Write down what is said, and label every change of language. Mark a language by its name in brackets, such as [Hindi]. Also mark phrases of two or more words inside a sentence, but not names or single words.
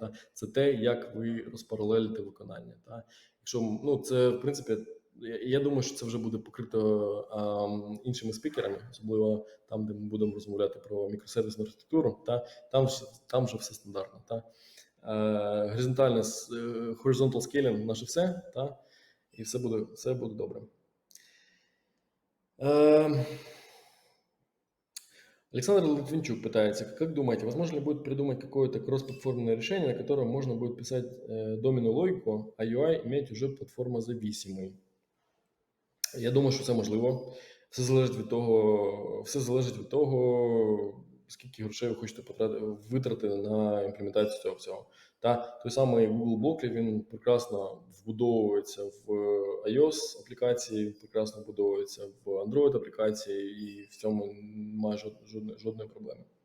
[Ukrainian] Це те, як ви розпаралелите виконання. Якщо це, в принципі, я думаю, що це вже буде покрито іншими спікерами, особливо там, де ми будемо розмовляти про мікросервісну архітектуру. Там вже все стандартно. Горизонтальне [English] horizontal scaling [Ukrainian] наше все, і все буде добре. [Russian] Александр Литвинчук пытается, как думаете, возможно ли будет придумать какое-то кросс-платформенное решение, на котором можно будет писать доменную логику, а UI иметь уже платформозависимый? [Ukrainian] Я думаю, що це можливо. Все залежить від того, скільки грошей ви хочете витратити на імплементацію цього всього. Той самий Google Blockly, він прекрасно вбудовується в iOS аплікації, прекрасно вбудовується в Android аплікації, і в цьому немає жодної проблеми.